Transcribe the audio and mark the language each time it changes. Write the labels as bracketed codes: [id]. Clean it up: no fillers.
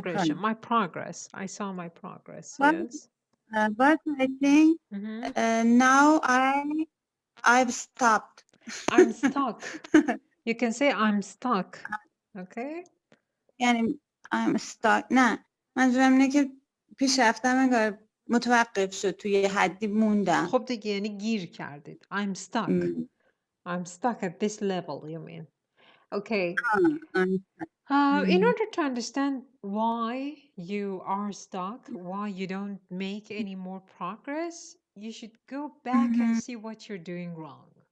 [en] progression. progress. My progress. I saw my progress. But Yes. but I think Mm-hmm. now I've stopped. I'm stuck. You can say I'm stuck. Okay. [fa] یعنی [en] I'm stuck. [fa] نه، منظورم اینه که پیشرفتم انگار متوقف شد، توی یه حدی موندم. خب دیگه یعنی گیر کردید. [en] I'm stuck. I'm stuck at this level, you mean. Okay. In order to understand why you are stuck, why you don't make any more progress, you should go back and see what you're doing wrong.